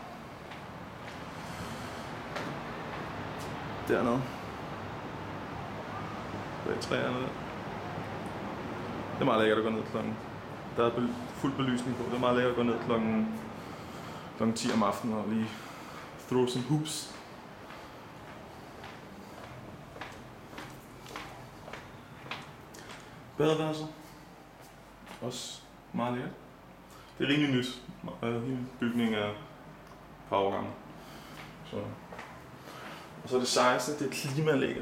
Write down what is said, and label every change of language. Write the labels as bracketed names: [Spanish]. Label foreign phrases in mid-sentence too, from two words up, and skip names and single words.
[Danish] Dernede. Bag træerne der. Det er meget lækkert at gå ned klokken. Der er fuld belysning på. Det er meget lækkert at gå ned klokken 10 om aftenen og lige [English] throw some hoops. [Danish] Badeværelset. Også meget lækkert. Det er rimelig nyt. Hele bygningen er et par år gammel. Og så det sejeste, det er klimaanlægget.